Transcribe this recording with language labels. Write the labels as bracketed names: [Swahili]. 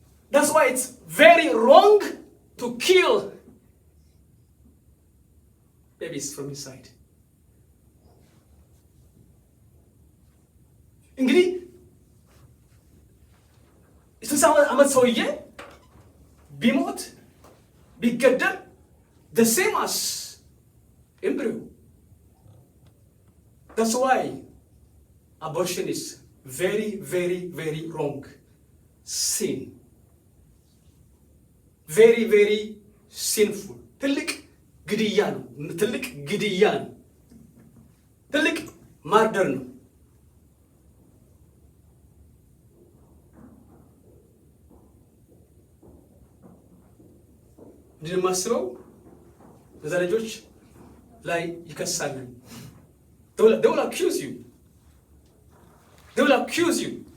[English] That's why it's very wrong to kill babies from inside. [Amharic] እንግዲህ የ60 ዓመት ሰውዬ ቢሞት ቢገደል [English] the same as embryo. That's why abortion is very, very, very wrong sin. Very, very sinful. [Amharic] ትልቅ ግድያ ነው። ትልቅ ግድያ ነው። ትልቅ ማርደር ነው። እንዲህ የማስበው እዛ ልጆች ላይ ይከሳሉ። [English] they will accuse you. they will accuse you.